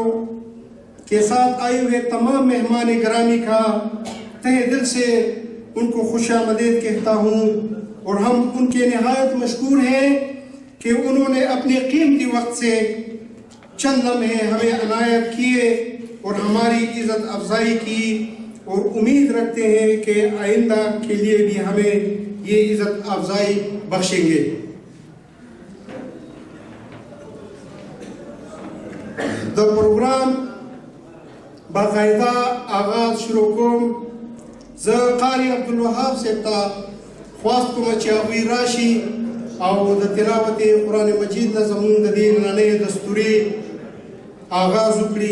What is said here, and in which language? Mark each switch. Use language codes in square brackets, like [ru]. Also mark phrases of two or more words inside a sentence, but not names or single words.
[ur] کے ساتھ آئے ہوئے تمام مہمان گرامی کا تہ دل سے ان کو خوش آمدید کہتا ہوں اور ہم ان کے نہایت مشکور ہیں کہ انہوں نے اپنے قیمتی وقت سے چند لمحے ہمیں عنایت کیے اور ہماری عزت افزائی کی اور امید رکھتے ہیں کہ آئندہ کے لیے بھی ہمیں یہ عزت افزائی بخشیں گے. [ps] دا پروگرام باقاعدہ آغاز شروع کوم زه قاری عبدالوهاب صاحب ته خواست کوم چې هغوی راشي او د تلاوت قرآن مجید نه زموږ د دې نننۍ دستوري آغاز وکړي.